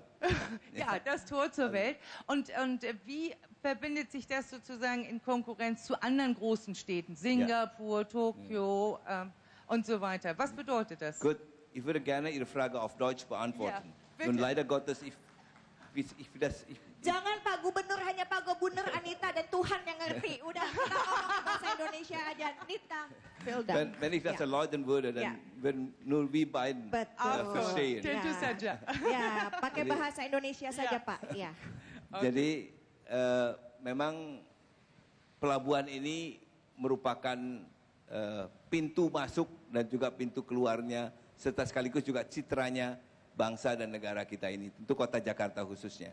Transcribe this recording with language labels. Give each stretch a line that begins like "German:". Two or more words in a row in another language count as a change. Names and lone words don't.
German: Ja, das Tor zur Welt. Und wie verbindet sich das sozusagen in Konkurrenz zu anderen großen Städten? Singapur, Tokio und so weiter. Was bedeutet das? Gut, ich würde gerne Ihre Frage auf Deutsch beantworten. bitte. Und leider Gottes,
Indonesian: Jangan Pak Gubernur, hanya Pak Gubernur, Anita dan Tuhan yang ngerti. Udah kita ngomong bahasa Indonesia aja.
German: Anita, wenn ich das erläutern würde, dann würden nur wir beiden verstehen.
Indonesian: Tentu saja. Ya, pakai bahasa Indonesia saja Pak. Ya. Jadi memang pelabuhan ini merupakan pintu masuk dan juga pintu keluarnya serta sekaligus juga citranya bangsa dan negara kita ini, tentu kota Jakarta khususnya.